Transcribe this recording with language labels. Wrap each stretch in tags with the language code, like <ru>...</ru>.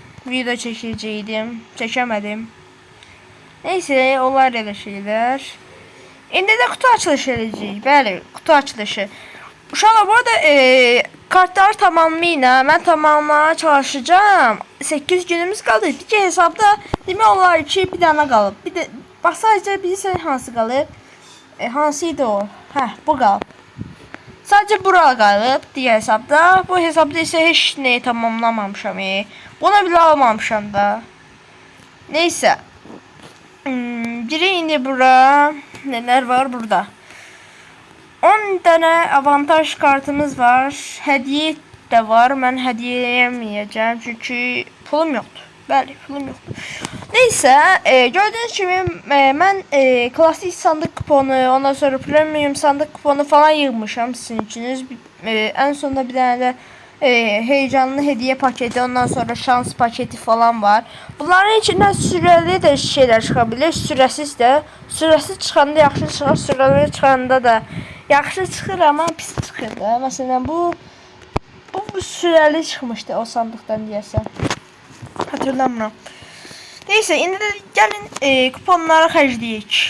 <tr>Video çekeceğim. Çekemedim. Neyse, onlar da şeyler. Şimdi de kutu açılışı edeceğiz. Böyle kutu açılışı. Uşaqlar, bu arada kartlar tamamıyla ben tamamlamaya çalışacağım. 8 günümüz kaldı.</tr> <az>Diki hesabda demək olar ki bir dənə qalıb. Bir de bax, sadəcə bilirsən hansı qalıb? Hansıydı o? Hə, bu qalıb. Sadəcə bura qalıb diğer hesabda. Bu hesabda isə heç nəyi tamamlamamışam. Buna bile almamışam da. Neyse. Biri indi bura.</az> <tr>Neler var burada? 10 tane avantaj kartımız var. Hediye de var. Ben hediyeleyemeyeceğim çünkü pulum yoktu. Bəli, pulum yoktu. Neyse, gördüğünüz gibi ben klasik sandık kuponu, ondan sonra premium sandık kuponu falan yığmışım sizin içiniz. En sonunda bir tane de heyecanlı hediye paketi, ondan sonra şans paketi falan var. Bunların içinden süreli de şeyler çıkabilir, süresiz de.</tr> <az>Süresiz çıkanda yaxşı çıxır, süreli çıkanda da yaxşı çıxır ama pis çıxır da.</az> <tr>Mesela bu süreli çıkmıştı o sandıktan deyəsən.</tr> <az>Hatırlamıram. Neyse, indi de gəlin kuponlara xərcləyək.</az>